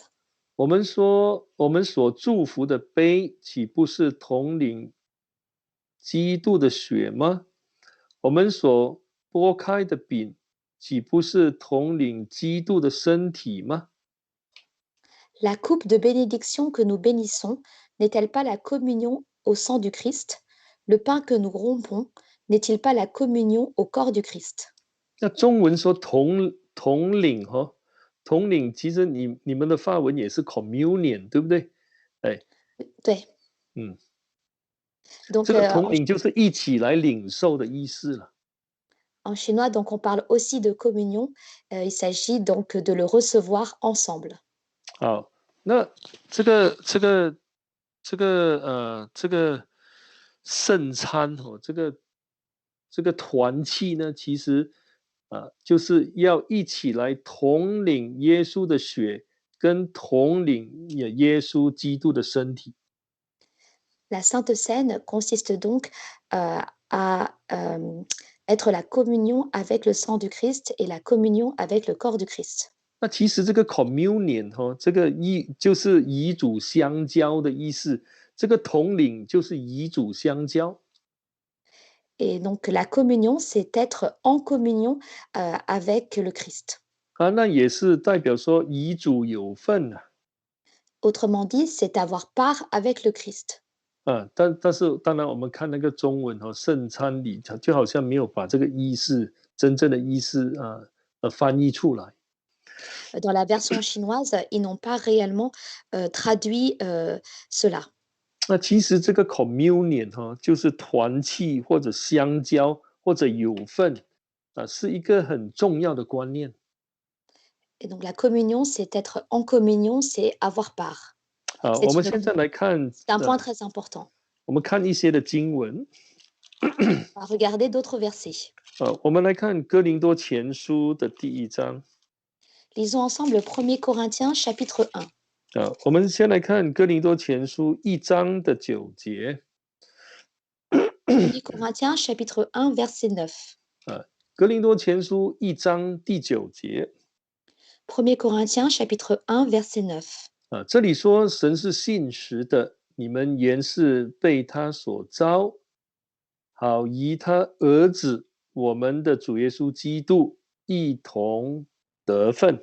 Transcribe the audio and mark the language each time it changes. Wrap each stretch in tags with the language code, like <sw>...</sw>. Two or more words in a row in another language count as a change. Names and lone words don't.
<zh>我们说，我们所祝福的杯，岂不是统领基督的血吗？我们所拨开的饼，岂不是统领基督的身体吗？</zh> <fr>La coupe de bénédiction que nous bénissons n'est-elle pas la communion au sang du Christ? Le pain que nous rompons n'est-il pas la communion au corps du Christ?</fr> <zh>那中文说统领统领，其实你们的法文也是 communion， 对不对？哎，对，嗯，</zh> <fr>donc</fr> <zh>这个统领就是一起来领受的意思了。</zh> <fr>en chinois, donc on parle aussi de communion. Il s'agit donc de le recevoir ensemble.</fr> <zh>好，那这个圣餐这个团契呢，其实就是要一起来统领耶稣的血，跟统领耶稣基督的身体。</zh> <fr>La Sainte Seine consiste donc à être la communion avec le sang du Christ et la communion avec le corps du Christ.</fr> <zh>那其实这个 communion 这个就是与主相交的意思，这个统领就是与主相交。</zh> <fr>Et donc la communion, c'est être en communion avec le Christ.</fr> <zh>那也是代表说与主有份啊。</zh> <fr>Autrement dit, c'est avoir part avec le Christ.</fr> <zh>但是当然我们看那个中文圣餐礼，就好像没有把这个意思真正的意思翻译出来。</zh> <fr>Dans la version chinoise, ils n'ont pas réellement traduit cela.</fr> <zh>那其实这个 communion 就是团契或者相交或者有份是一个很重要的观念。</zh> <fr>Et donc la communion, c'est être en communion, c'est avoir part.</fr> <zh>我们现在来看</zh> <fr>C'est un point très important.</fr> <zh>我们看一些的经文。</zh> <fr>On va regarder d'autres versets.</fr> <zh>我们来看哥林多前书的第1章。</zh> <fr>Lisons ensemble 1 Corinthiens chapitre 1.</fr> <zh>我们先来看哥林多前书1章的9节。</zh> <fr>1 Corinthiens chapitre 1 verset 9.</fr> <zh>哥林多前书1章第9节。</zh> <fr>1 Corinthiens chapitre 1 verset 9.</fr> <zh>这里说神是信实的，你们原是被他所招，好与他儿子我们的主耶稣基督一同得分。</zh>